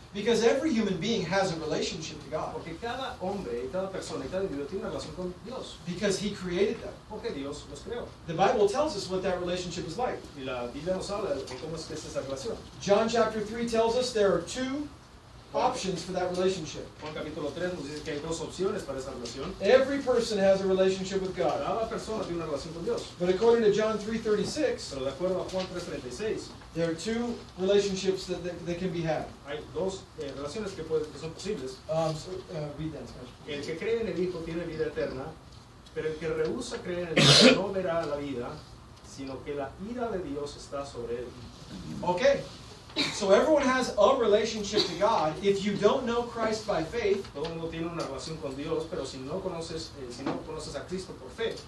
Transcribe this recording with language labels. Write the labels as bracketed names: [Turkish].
[English] Because every human being has a relationship to God. [Spanish] Porque cada hombre, y cada persona, y cada individuo tiene una relación con Dios. [English] Because He created them. [Spanish] Porque Dios los creó. [English] The Bible tells us what that relationship is like. [Spanish] Y la Biblia nos habla de cómo es que es esa relación. [English] John chapter 3 tells us there are two options for that relationship. [Spanish] Juan capítulo 3 nos dice que hay dos opciones para esa relación. [English] Every person has a relationship with God. [Spanish] Cada persona tiene una relación con Dios. [English] But according to John 3:36, [Spanish] Pero de acuerdo a Juan 3:36, [English] there are two relationships that can be had. [Spanish] hay dos relaciones que son posibles. [English] Read that in Spanish. [Spanish] El que cree en el Hijo tiene vida eterna, pero el que rehúsa creer en el Hijo no verá la vida, sino que la ira de Dios está sobre él. [English] Okay. So everyone has a relationship to God. If you don't know Christ by faith, [Spanish] Todo el mundo tiene una relación con Dios, pero si no conoces a Cristo por fe,